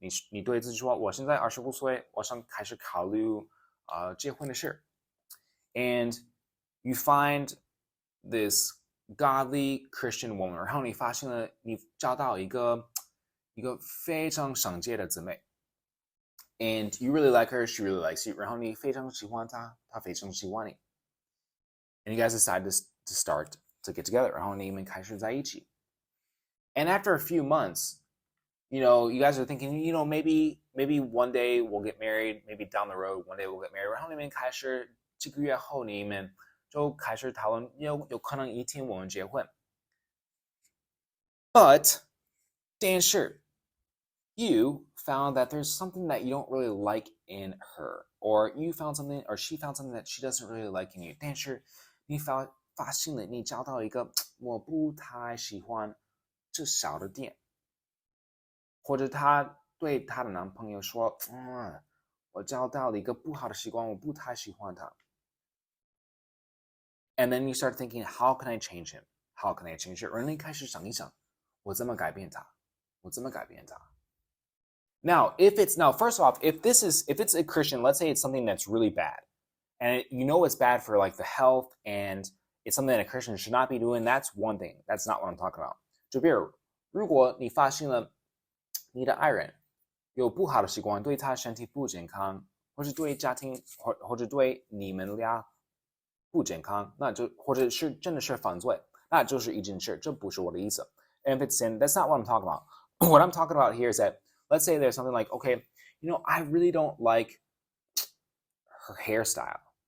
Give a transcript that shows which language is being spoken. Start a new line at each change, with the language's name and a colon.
Chinese: 你对自己说，我现在25岁，我想开始考虑结婚的事。
English: And you find this godly Christian woman,
Chinese: 然后你发现了，你找到一个非常圣洁的姊妹。
English: And you really like her, she really likes you.
Chinese: 然后你非常喜欢她，她非常喜欢你。
English: And you guys decide to start to get together.
Chinese: 然后你们开始在一起。
English: And after a few months, you guys are thinking, maybe one day we'll get married, maybe down the road, one day we'll get married.
Chinese: 然后你们开始几个月后，你们就开始讨论，有可能一天我们结婚。
English: But,
Chinese: 但是
English: you found that there's something that you don't really like in her, or you found something, or she found something that she doesn't really like in you.
Chinese: 但是你发现了，你找到一个我不太喜欢这小的点，或者她对她的男朋友说，我找到了一个不好的习惯，我不太喜欢他。
English: And then you start thinking, how can I change him? How can I change her?
Chinese: 然后你开始想一想，我怎么改变他？我怎么改变他？
English: Now, first off, if it's a Christian, let's say it's something that's really bad, and it's bad for like the health, and it's something that a Christian should not be doing, that's one thing. That's not what I'm talking about.
Chinese: 就比如，如果你发现了你的爱人有不好的习惯，对他身体不健康，或是对家庭或者对你们俩不健康，那就或者是真的是犯罪，那就是一件事，这不是我的意思。
English: And if it's sin, that's not what I'm talking about. What I'm talking about here is that, let's say there's something like, okay, I really don't like her hairstyle.